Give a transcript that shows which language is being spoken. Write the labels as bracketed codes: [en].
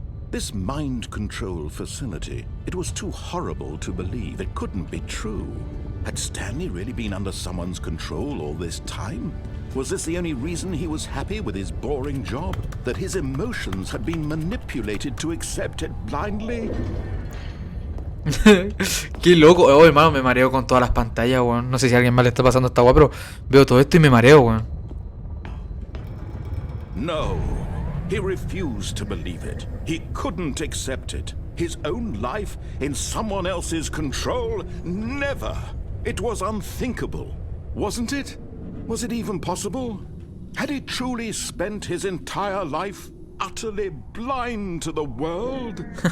[en] This mind control facility, it was too horrible to believe. It couldn't be true. Had Stanley really been under someone's control all this time? Was this the only reason he was happy with his boring job? That his emotions had been manipulated to accept it blindly? [es] Qué loco. Oh, hermano, me mareo con todas las pantallas, weón. No sé si a alguien más le está pasando esta weá, pero veo todo esto y me mareo, weón. No. [en] He refused to believe it. He couldn't accept it. His own life in someone else's control? Never. It was unthinkable. Wasn't it? Was it even possible? Had he truly spent his entire life utterly blind to the world?